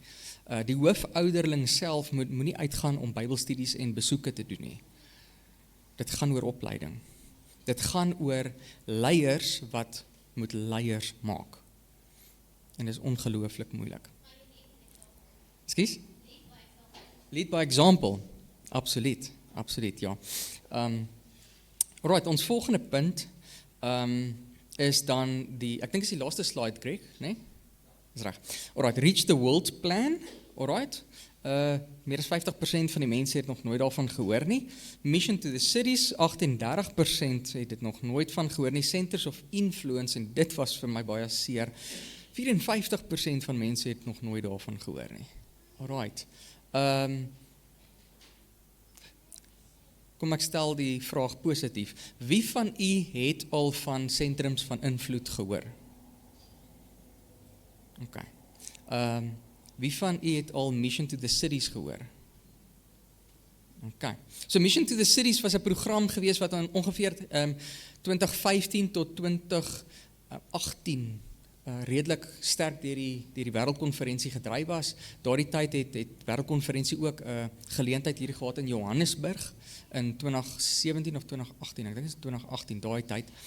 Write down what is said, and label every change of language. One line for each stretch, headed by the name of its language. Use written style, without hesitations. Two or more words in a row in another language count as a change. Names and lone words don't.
Afrikaans: Die hoofouderling self moet nie uitgaan om Bybelstudies en besoeke te doen nie. Dit gaan oor opleiding. Dit gaan oor leiers wat moet leiers maak. En dit is ongelooflik moeilik. Ekskuus?
English: Lead by example.
Afrikaans: Absoluut. absoluut, ja. Alright, ons volgende punt is dan ek dink is die laaste slide, Greg, nee? Dis reg.
English: Alright, Reach the World Plan, alright.
Afrikaans: Meer as 50% van die mense het nog nooit daarvan gehoor nie. Mission to the Cities, 38% het dit nog nooit van gehoor nie. Centers of Influence, en dit was vir my baie seer. 54% van mense het nog nooit daarvan gehoor nie.
English: Alright.
Afrikaans: Kom ek stel die vraag positief. Wie van u het al van sentrums van invloed gehoor? Okay. Wie van u het al Mission to the Cities gehoor? Okay. So Mission to the Cities was 'n program gewees wat aan ongeveer 2015 tot 2018 redelik sterk deur die wêreldkonferensie gedryf was. Daardie tyd het wêreldkonferensie ook 'n geleentheid hier gehad in Johannesburg in 2017 of 2018, ek dink dit is 2018, daai tyd.